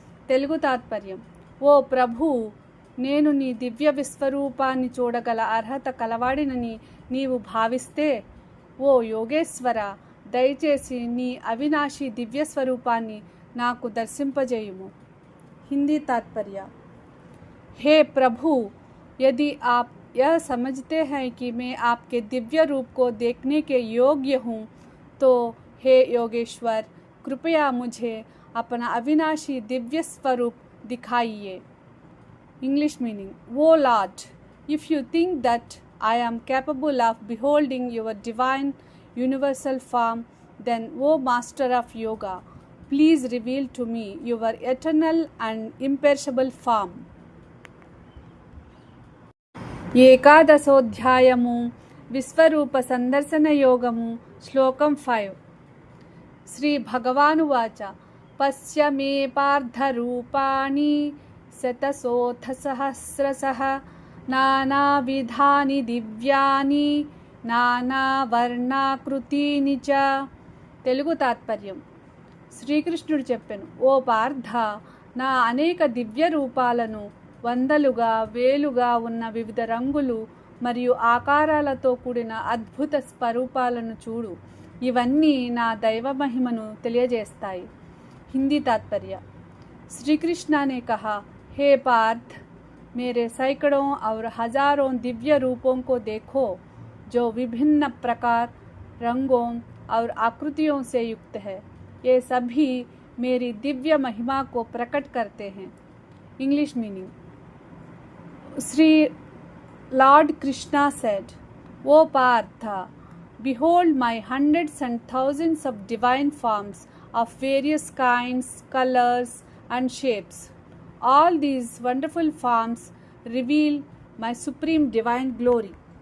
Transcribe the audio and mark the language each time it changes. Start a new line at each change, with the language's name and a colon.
Telugu: తెలుగు తాత్పర్యం. ఓ ప్రభు, నేను నీ దివ్య విశ్వరూపాన్ని చూడగల అర్హత కలవాడినని నీవు భావిస్తే, ఓ యోగేశ్వర, దయచేసి నీ అవినాశి దివ్య స్వరూపాన్ని నాకు దర్శింపజేయుము. హిందీ तात्पर्य.
Hindi: हे प्रभु, यदि आप यह समझते हैं कि मैं आपके दिव्य रूप को देखने के योग्य हूँ, तो हे योगेश्वर, कृपया मुझे अपना अविनाशी दिव्य स्वरूप दिखाइए.
English: English meaning: O Lord, if you think that I am capable of beholding your divine universal form, then, O Master of Yoga, please reveal to me your eternal and imperishable form.
Telugu: ఏకాదశోధ్యాయము విశ్వరూప సందర్శన యోగము శ్లోకం 5.
Sanskrit: శ్రీ భగవానువాచ పశ్య మే పార్థరూపాణి శతశోథ సహస్రశః నానావిధాని దివ్యాని నానావర్ణాకృతీని చ.
Telugu: తెలుగు తాత్పర్యం: శ్రీకృష్ణుడు చెప్పెను, ఓ పార్థ, నా అనేక దివ్య రూపాలను, వందలుగా వేలుగా ఉన్న వివిధ రంగులు మరియు ఆకారాలతో కూడిన అద్భుత స్వరూపాలను చూడు. ఇవన్నీ నా దైవ మహిమను తెలియజేస్తాయి.
Hindi: హిందీ तात्पर्य: श्री कृष्ण ने कहा, हे पार्थ, मेरे सैकड़ों और हजारों दिव्य रूपों को देखो जो विभिन्न प्रकार, रंगों और आकृतियों से युक्त है. ये सभी मेरी दिव्य महिमा को प्रकट करते हैं.
English: English meaning: Shri Lord Krishna said, O Partha, behold my hundreds and thousands of divine forms of various kinds, colors, and shapes. All these wonderful forms reveal my supreme divine glory.